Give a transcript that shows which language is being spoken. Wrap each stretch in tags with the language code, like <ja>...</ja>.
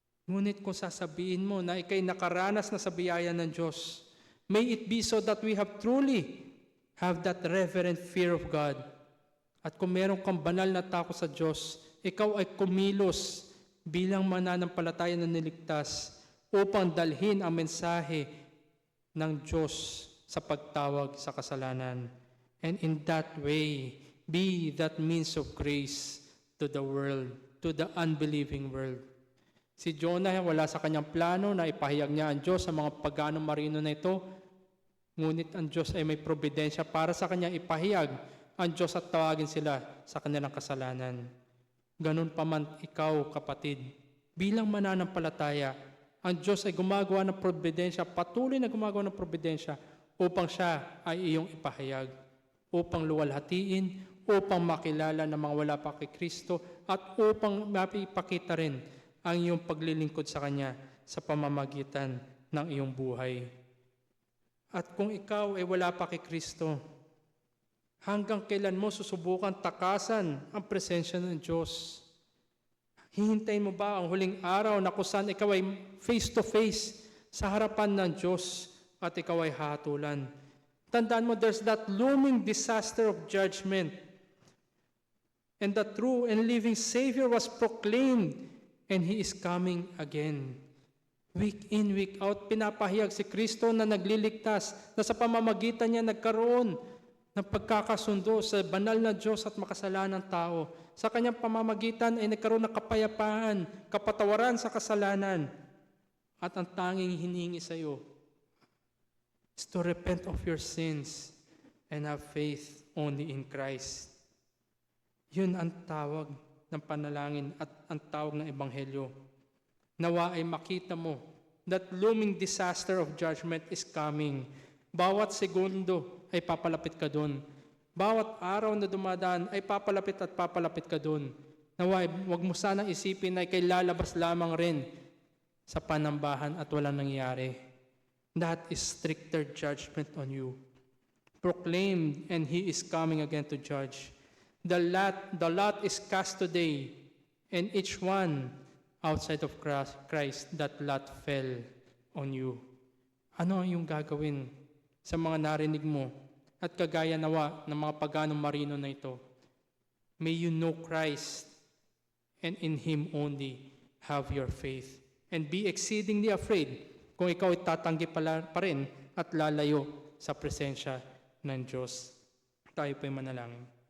<tl>Ngunit kung sasabihin mo na ikay nakaranas na sa biyaya ng Diyos,</tl> <en>may it be so that we have truly have that reverent fear of God.</en> <tl>At kung meron kang banal na takot sa Diyos, ikaw ay kumilos bilang mananampalataya na niligtas upang dalhin ang mensahe ng Diyos sa pagtawag sa kasalanan.</tl> <en>And in that way, be that means of grace to the world, to the unbelieving world.</en> <tl>Si Jonah, wala sa kanyang plano na ipahayag niya ang Diyos sa mga paganong marino na ito, ngunit ang Diyos ay may probidensya para sa kanya ipahayag ang Diyos at tawagin sila sa kanilang kasalanan. Ganun pa man ikaw, kapatid, bilang mananampalataya, ang Diyos ay gumagawa ng probidensya, patuloy na gumagawa ng probidensya upang siya ay iyong ipahayag, upang luwalhatiin, upang makilala ng mga wala pa kay Kristo, at upang mapipakita rin ang iyong paglilingkod sa Kanya sa pamamagitan ng iyong buhay. At kung ikaw ay wala pa kay Kristo, hanggang kailan mo susubukan takasan ang presensya ng Diyos? Hihintayin mo ba ang huling araw na kung saan ikaw ay face-to-face sa harapan ng Diyos at ikaw ay hahatulan? Tandaan mo,</tl> <en>there's that looming disaster of judgment. And the true and living Savior was proclaimed, and He is coming again. Week in, week out,</en> <tl>pinapahayag si Kristo na nagliligtas, na sa pamamagitan niya nagkaroon ng pagkakasundo sa banal na Diyos at makasalanang tao. Sa kanyang pamamagitan ay nagkaroon ng kapayapaan, kapatawaran sa kasalanan. At ang tanging hinihingi sa iyo</tl> <en>is to repent of your sins and have faith only in Christ.</en> <tl>Yun ang tawag ng panalangin at ang tawag ng Ebanghelyo. Nawa ay makita mo</tl> <en>that looming disaster of judgment is coming.</en> <tl>Bawat segundo ay papalapit ka doon. Bawat araw na dumadaan ay papalapit at papalapit ka doon. Naway, wag mo sanang isipin na ikay lalabas lamang rin sa panambahan at walang nangyari.</tl> <en>That is stricter judgment on you. Proclaimed, and He is coming again to judge. The lot is cast today, and each one outside of Christ, that lot fell on you.</en> <tl>Ano ang iyong gagawin sa mga narinig mo? At kagaya nawa ng mga paganong marino na ito,</tl> <en>may you know Christ, and in Him only have your faith. And be exceedingly afraid</en> <tl>kung ikaw ay tatanggi pa rin at lalayo sa presensya ng Diyos. Tayo po'y manalangin.</tl>